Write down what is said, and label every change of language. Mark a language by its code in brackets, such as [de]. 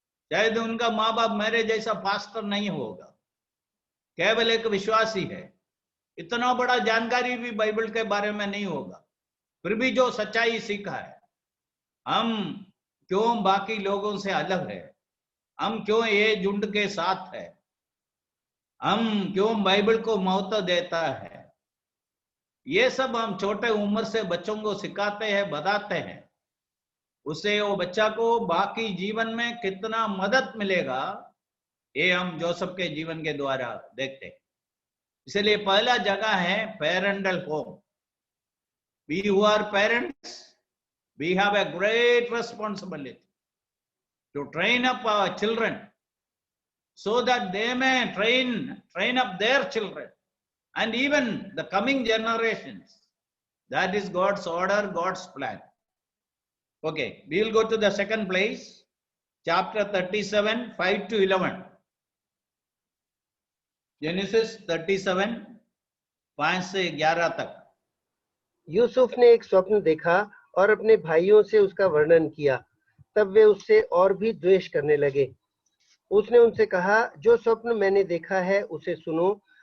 [hi] शायद उनका माँ बाप मेरे जैसा पास्टर नहीं होगा, केवल एक विश्वासी है, इतना बड़ा जानकारी भी बाइबल के बारे में नहीं होगा, फिर भी जो सच्चाई सीखा है, हम क्यों बाकी लोगों से अलग है, हम क्यों ये झुंड के साथ है, हम क्यों बाइबल को महत्व देता है, ये सब हम छोटे उम्र से बच्चों को सिखाते हैं, बताते हैं। उससे वो बच्चा को बाकी जीवन में कितना मदद मिलेगा, ये हम जोसेफ के जीवन के द्वारा देखते हैं। इसलिए पहला जगह है parental home. [en] We who are parents, we have a great responsibility to train up our children so that they may train up their children and even the coming generations. That is God's order, God's plan. Okay, we will go to the second place, chapter 37, 5 to 11. [hi] Genesis 37, 5 से 11 तक। यूसुफ ने एक स्वप्न देखा और अपने भाइयों से उसका वर्णन किया। तब वे उससे और भी द्वेष करने लगे। उसने उनसे कहा, जो स्वप्न मैंने देखा है उसे सुनो।